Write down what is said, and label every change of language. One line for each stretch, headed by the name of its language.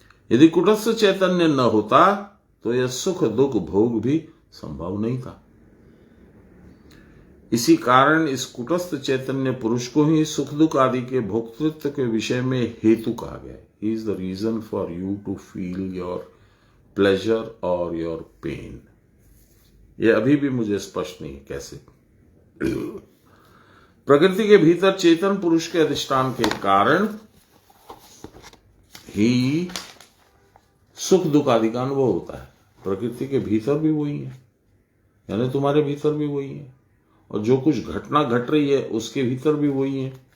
Hindi: यदि कुटस्थ चैतन्य न होता तो यह सुख दुख भोग भी संभव नहीं था। इसी कारण इस कुटस्थ चैतन्य पुरुष को ही सुख दुख आदि के भोक्तृत्व के विषय में हेतु कहा गया है।
English: He is the reason for you to feel your pleasure or your pain.
Hindi: यह अभी भी मुझे स्पष्ट नहीं कैसे। प्रकृति के भीतर चेतन पुरुष के अधिष्ठान के कारण ही सुख दुख आदि का अनुभव होता है। प्रकृति के भीतर भी वही है, यानी तुम्हारे भीतर भी वही है, और जो कुछ घटना घट रही है उसके भीतर भी वही है।